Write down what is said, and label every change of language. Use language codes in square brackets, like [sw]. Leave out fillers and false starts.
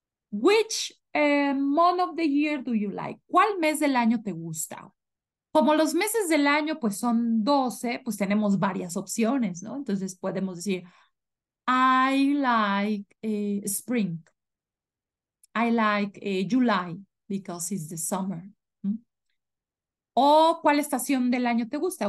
[en] Which month of the year do you like? [es] ¿Cuál mes del año te gusta? Como los meses del año pues son 12, pues tenemos varias opciones, ¿no? Entonces podemos decir, [en] I like spring. I like July because it's the summer. ¿Mm? [es] O ¿cuál estación del año te gusta?